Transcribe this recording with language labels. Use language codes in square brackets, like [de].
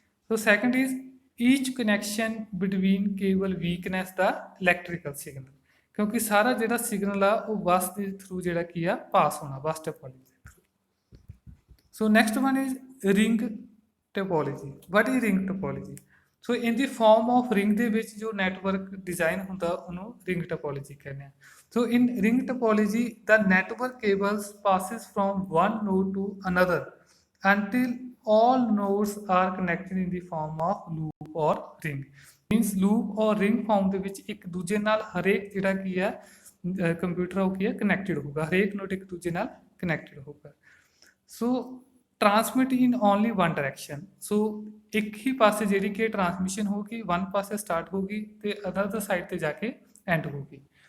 [en] so second is each connection between cable weakness the electrical signal, [pa] ਕਿਉਂਕਿ ਸਾਰਾ ਜਿਹੜਾ signal ਆ ਉਹ ਬੱਸ ਦੇ ਥਰੂ ਜਿਹੜਾ ਕੀ ਆ ਪਾਸ ਹੋਣਾ ਬੱਸ ਟੋਪੋਲੋਜੀ ਦੇ through. [en] So next one is ring topology. What is ring topology? So in the form of ring [pa] ਦੇ ਵਿੱਚ ਜੋ ਨੈਟਵਰਕ ਡਿਜ਼ਾਈਨ ਹੁੰਦਾ ਉਹਨੂੰ ਰਿੰਗ ਟੋਪੋਲੋਜੀ ਕਹਿੰਦੇ ਆ। [en] So in ring topology the network cables passes from one node to another until all nodes are connected in the form of loop or ring। means loop or ring form [pa] ਦੇ ਵਿੱਚ ਇੱਕ ਦੂਜੇ ਨਾਲ ਹਰੇਕ ਜਿਹੜਾ ਕੀ ਹੈ ਕੰਪਿਊਟਰ ਉਹ ਕੀ ਹੈ ਕਨੈਕਟਡ ਹੋਊਗਾ, ਹਰੇਕ ਨੋਡ ਇੱਕ ਦੂਜੇ ਨਾਲ ਕਨੈਕਟਡ ਹੋਊਗਾ। [en] So transmit in only one direction. [pa] ਸੋ ਇੱਕ ਹੀ ਪਾਸੇ ਜਿਹੜੀ ਕਿ ਟਰਾਂਸਮਿਸ਼ਨ ਹੋਊਗੀ, ਵਨ ਪਾਸੇ ਸਟਾਰਟ ਹੋਊਗੀ ਤੇ ਅਦਰ ਸਾਈਡ ਤੇ ਜਾ ਕੇ ਐਂਡ ਹੋਊਗੀ।